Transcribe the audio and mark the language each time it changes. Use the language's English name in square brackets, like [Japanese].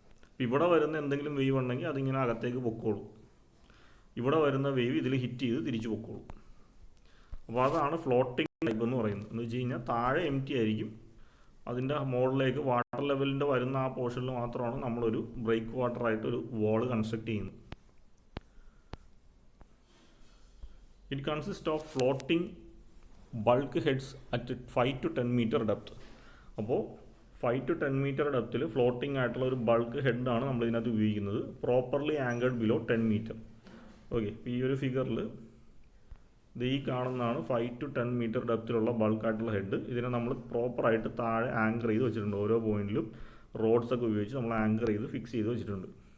[Malayalam] അപ്പോൾ ഇവിടെ വരുന്ന എന്തെങ്കിലും വേവ് ഉണ്ടെങ്കിൽ അതിങ്ങനെ അകത്തേക്ക് പൊക്കോളും, ഇവിടെ വരുന്ന വേവ് ഇതിൽ ഹിറ്റ് ചെയ്ത് തിരിച്ചു പൊക്കോളും. അപ്പോൾ അതാണ് ഫ്ലോട്ടിംഗ് ടൈപ്പ് എന്ന് പറയുന്നത്. എന്ന് വെച്ച് കഴിഞ്ഞാൽ താഴെ എം ടി ആയിരിക്കും, അതിൻ്റെ മുകളിലേക്ക് വാട്ടർ ലെവലിൻ്റെ വരുന്ന ആ പോർഷനിൽ മാത്രമാണ് നമ്മളൊരു ബ്രേക്ക് വാട്ടറായിട്ടൊരു വാൾ കൺസ്ട്രക്ട് ചെയ്യുന്നത്. [English] It consists of floating bulk heads at 5 to 10 meter depth. [Malayalam] അപ്പോൾ 5 to 10 meter ഡെപ്തിൽ ഫ്ലോട്ടിംഗ് ആയിട്ടുള്ള ഒരു ബൾക്ക് ഹെഡാണ് നമ്മൾ ഇതിനകത്ത് ഉപയോഗിക്കുന്നത്, [English] Properly anchored below 10 metre. [Malayalam] Okay, ഈ ഒരു ഫിഗറിൽ ഇത് ഈ കാണുന്നതാണ് 5 to 10 മീറ്റർ ഡെപ്തിലുള്ള ബൾക്കായിട്ടുള്ള ഹെഡ്. ഇതിനെ നമ്മൾ പ്രോപ്പറായിട്ട് താഴെ ആങ്കർ ചെയ്ത് വെച്ചിട്ടുണ്ട്. ഓരോ പോയിന്റിലും റോഡ്സൊക്കെ ഉപയോഗിച്ച് നമ്മൾ ആങ്കർ ചെയ്ത് ഫിക്സ് ചെയ്ത് വെച്ചിട്ടുണ്ട്.